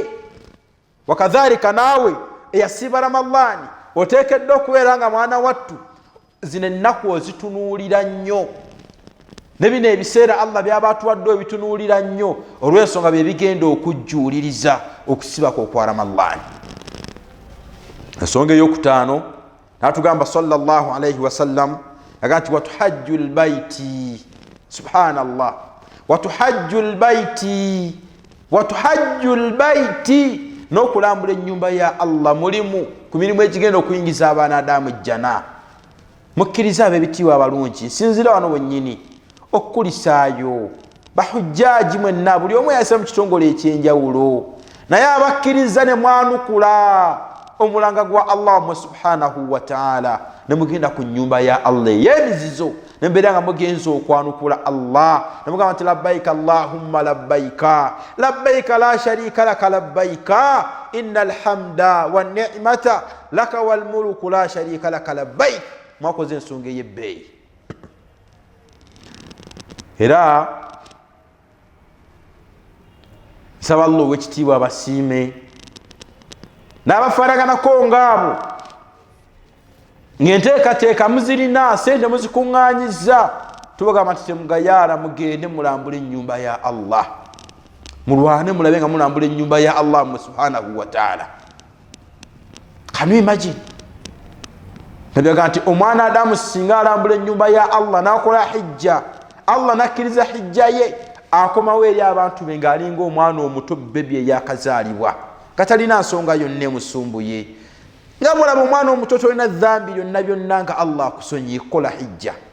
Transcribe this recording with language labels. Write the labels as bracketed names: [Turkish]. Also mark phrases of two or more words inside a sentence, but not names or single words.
[Ganda] wakadhalika naawe eyasiiba Ramadhani oteekeddwa okubeera nga mwana wattu zino ennaku ozitunuulira nnyo. ne bino ebiseera Allah byaba atuwadde ebitunuulira nnyo olw'ensonga bye bigenda okujjuuliriza okusibako okwa Ramadhani. ensonga ey'okutaano n'atugamba [Arabic] صلى الله عليه وسلم [Ganda] aga nti [Arabic] وتحج البيت. سبحان الله. وتحج البيت [Ganda] n'okulambula ennyumba ya Allah mulimu ku mirimu egigenda okuyingiza abaanadamu ejjana. mukkiriza ab'ebitiibwa abalungi nsinzira wano wennyini okukulisaayo bahujjaaji mwenna buli omu yayisa mu kitongole ekyenjawulo naye abakkiriza ne mwanukula omulanga gwa Allah [Arabic] سبحانه وتعالى [Ganda] ne mugenda ku nnyumba ya Allah ey'emizizo ne mbeera nga mugenza okwanukula Allah ne mugamba nti [Arabic] لبيك اللهم لبيك لبيك لا شريك لك لبيك إن الحمد والنعمة لك والملك لا شريك لك لبيك [Ganda] mwakoze ensonga ey'ebbeeyi. Era nsaba Allah ow'ekitiibwa abasiime n'abafaanaganako ngaabo ng'enteekateeka muzirina, sente muzikuŋŋaanyiza, tubagamba nti temugayaala, mugende mulambule ennyumba ya Allah, mulwane mulabe nga mulambula ennyumba ya Allah [Arabic] سبحانه وتعالى. [English] Can you imagine? [Ganda] Nabyaga nti omwana Adamu singa alambula ennyumba ya Allah n'akola hijja, Allah nakkiriza hijja ye, akomawo eri abantu be ng'alinga omwana omuto bebi eyakazaalibwa katalina nsonga yonna emusumbuye. Nga mulaba omwana omuto tolina dhambi yonna byonna nga Allah akusonyiye kola hijja.